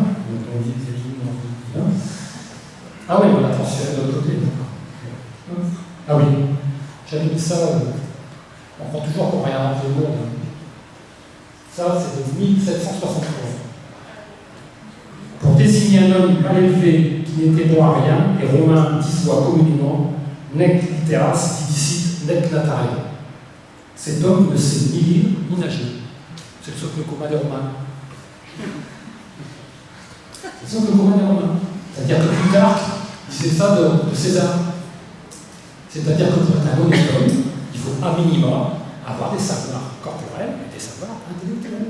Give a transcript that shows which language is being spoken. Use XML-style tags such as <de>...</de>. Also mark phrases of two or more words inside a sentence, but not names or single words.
<fr>Donc, on dit que c'est bien. Ah oui, on l'a transféré de l'autre côté. Ah oui, j'avais mis ça, on prend toujours pour rien inventer le monde. Ça, c'est de 1763. Pour désigner un homme mal élevé qui n'était bon à rien, les Romains disoient communément</fr> <la>nec litteras didicit nec natare.</la> <fr>Cet homme ne sait ni lire ni nager. C'est le socle commun des Romains. C'est le socle commun des Romains. C'est-à-dire que Plutarque disait ça de César. C'est-à-dire que pour être un honnête homme, il faut à minima avoir des savoirs corporels et des savoirs intellectuels.</fr>